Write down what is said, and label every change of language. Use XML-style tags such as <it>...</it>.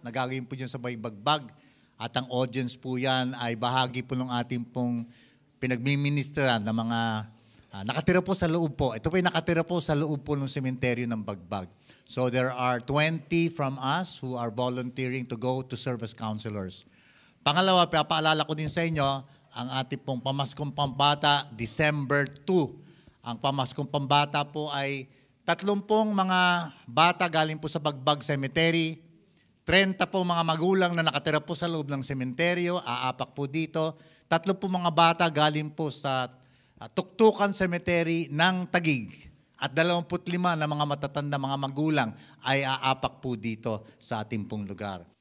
<tl>Nagagawin po dyan sa Baybagbag. At ang audience po yan ay bahagi po ng ating pong pinagmiministeran ng mga nakatira po sa loob po. Ito po yung nakatira po sa loob po ng sementeryo ng Bagbag.</tl> <en>So there are 20 from us who are volunteering to go to serve as counselors.</en> <tl>Pangalawa, papaalala ko din sa inyo, ang ating pong Pamaskong Pambata, December 2. Ang Pamaskong Pambata po ay 30 mga bata galing po sa Bagbag Cemetery, 30 po mga magulang na nakatira po sa loob ng sementeryo, aapak po dito, 3 po mga bata galing po sa Tuktukan Cemetery ng Taguig at 25 na mga matatanda mga magulang ay aapak po dito sa ating pong lugar.</tl>